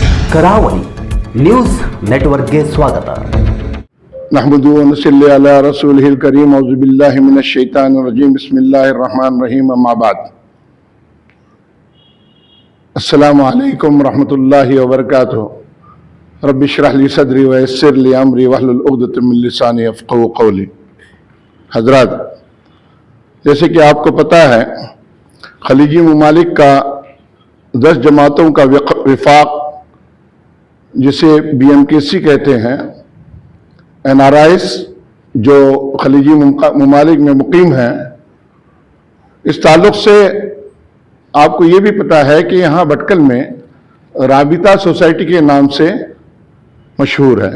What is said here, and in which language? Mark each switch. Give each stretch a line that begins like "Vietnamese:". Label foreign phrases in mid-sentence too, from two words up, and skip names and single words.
Kannada: ಕರಾವಳಿ ನ್ಯೂಸ್ ನೆಟ್ವರ್ಕ್ಗೆ ಸ್ವಾಗತ.
Arabic: نحمده ونصلي على رسوله الكريم. أعوذ بالله من الشيطان الرجيم. بسم الله الرحمن الرحيم. أما بعد. السلام عليكم ورحمة الله وبركاته. رب اشرح لي صدري ويسر لي أمري واحلل عقدة من لساني يفقهوا قولي.
Urdu: حضرات، جیسے کہ آپ کو پتا ہے، خلیجی ممالک کا 10 جماعتوں کا وفاق، جسے BMKC کہتے ہیں، NRIs جو خلیجی ممالک میں مقیم ہیں، اس تعلق سے آپ کو یہ بھی پتا ہے کہ یہاں بھٹکل میں رابطہ سوسائٹی کے نام سے مشہور ہے.